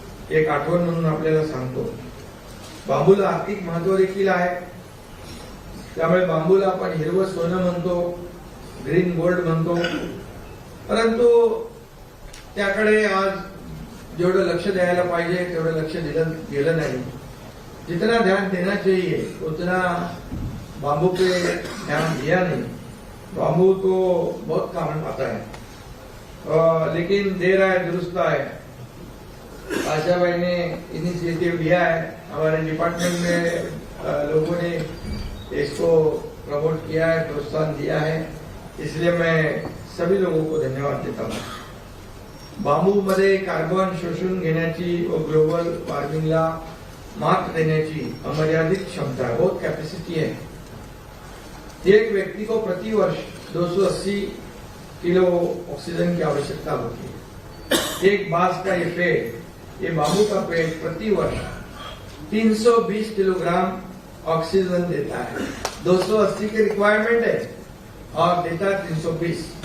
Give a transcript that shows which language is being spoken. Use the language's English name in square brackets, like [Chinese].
[Marathi] एक आठवण म्हणून आपल्याला सांगतो. बांबूला आर्थिक महत्व देखील आहे. त्यामुळे बांबूला आपण हिरवं सोनं म्हणतो, ग्रीन गोल्ड म्हणतो. परंतु त्याकडे आज जेवढं लक्ष द्यायला पाहिजे तेवढं लक्ष दिलं गेलं नाही. [Hindi] जितना ध्यान देना चाहिए उतना बांबू पे ध्यान दिया नहीं. बांबू तो बहुत काम आता है, लेकिन देर आए दुरुस्त आए. आशा भाई ने इनिशिएटिव लिया है, हमारे डिपार्टमेंट में लोगों ने इसको प्रमोट किया है, प्रोत्साहन दिया है. इसलिए मैं सभी लोगों को धन्यवाद देता हूँ. [Marathi] बांबू मध्ये कार्बन शोषून घेण्याची व ग्लोबल वॉर्मिंगला मात देण्याची अमर्यादित क्षमता है, [Hindi] बहुत कैपेसिटी है. एक व्यक्ति को प्रति वर्ष 280 किलो ऑक्सीजन की आवश्यकता होती है. एक बांस का ये पेड़, ये बांबू का पेड़ प्रति वर्ष 320 किलोग्राम ऑक्सीजन देता है. 280 की रिक्वायरमेंट है और देता है 320.